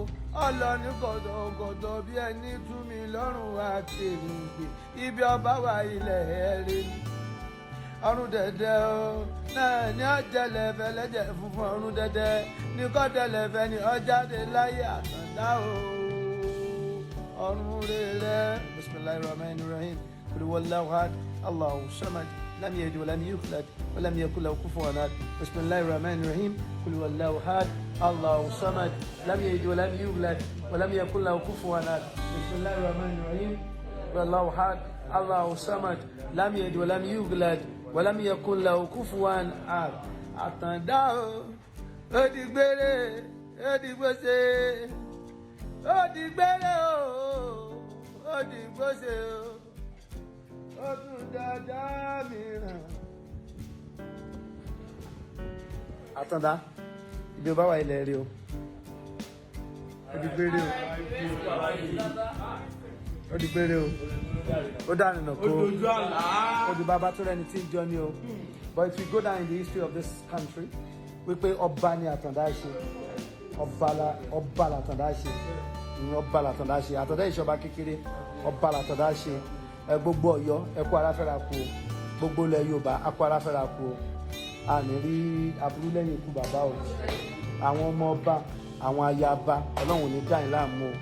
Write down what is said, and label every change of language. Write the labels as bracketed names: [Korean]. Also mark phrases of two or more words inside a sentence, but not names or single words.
[Yoruba] Ọlọ ní gọ̀dọ̀gọ̀dọ̀ bí ẹni tú mi lọ́rùn àti èrìǹgbè. Ibi ọba wà ilẹ̀ ẹ̀rẹ́ ni. Ọrùn dẹ̀dẹ̀ o, náà ní ọ̀jẹ̀lẹ̀ fẹlẹ́jẹ̀ funfun ọrùn dẹ̀dẹ̀ ní kọ́dẹ̀lẹ̀ ní ọjáde láyé àtàndá o. Ọrùn rere. [Arabic] بسم الله الرحمن الرحيم قل هو الله أحد الله الصمد لم يلد ولم يولد ولم يكن له كفوا أحد. بسم الله الرحمن الرحيم قل هو الله أحد الله الصمد لم يلد ولم يولد ولم يكن له كفوا أحد. بسم الله الرحمن الرحيم قل هو الله أحد الله الصمد لم يلد ولم يولد ولم يكن له كفوا أحد. [Yoruba] Àtàndá o, ó di gbére, ó di gbóṣe, ó di gbére o, ó di gbóṣe o, ó tún dáadáa mìíràn. Àtàndá, ibi ó bá wà ilẹ̀ rí o, ó di gbére o, ó di gbére o. Ó dànù nà kó ó di bàbá tó rẹni tí ń jọ ní o. [English] But if we go down in the history of this country, [Yoruba] wípé ọba ni Àtàndá ṣe, ọba l'Àtàndá ṣe, ọba l'Àtàndá ṣe, Àtàndá ìṣọba kékeré, ọba l'Àtàndá ṣe. Gbogbo Ọ̀yọ́ ẹ kú ara fẹ́ra kú o, gbogbo ilẹ̀ Yorùbá a kú ara fẹ́ra kú o. A ní rí aburú lẹ́yìn ikú bàbá o. Àwọn ọmọ ọba, àwọn ayaba, Ọlọ́run ní dá yín láàmú o.